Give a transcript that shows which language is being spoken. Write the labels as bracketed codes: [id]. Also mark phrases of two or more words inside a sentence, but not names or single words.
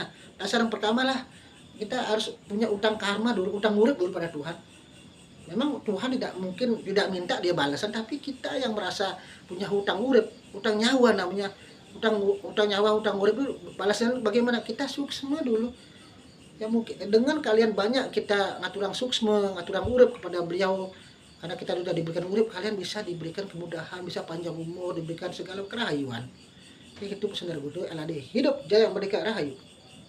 [id] Dasar yang pertama lah, kita harus punya utang karma dulu, utang urip dulu pada Tuhan. Memang Tuhan tidak minta dia balasan, tapi kita yang merasa punya hutang urip, hutang nyawa namanya. Hutang nyawa, hutang urip itu balasan bagaimana? Kita suksma dulu. Ya mungkin dengan kalian banyak kita [ban] ngaturang suksma, ngaturang urip [id] kepada beliau. Karena kita sudah diberikan urip, kalian bisa diberikan kemudahan, bisa panjang umur, diberikan segala kerahayuan. Jadi itu pesan dari Buddha, LAD hidup jaya merdeka rahayu.